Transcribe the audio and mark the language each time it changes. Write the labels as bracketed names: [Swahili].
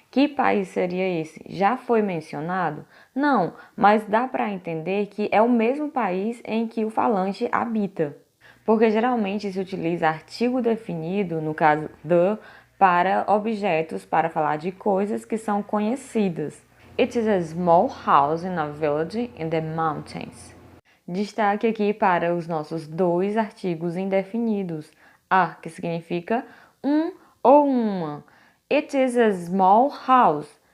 [Portuguese] Que país seria esse? Já foi mencionado? Não, mas dá para entender que é o mesmo país em que o falante habita. Porque geralmente se utiliza artigo definido, no caso the, para objetos, para falar de coisas que são conhecidas. [English] It is a small house in a village in the mountains. [Portuguese] Destaque aqui para os nossos dois artigos indefinidos. A, que significa um ou uma. [English] It is a small house.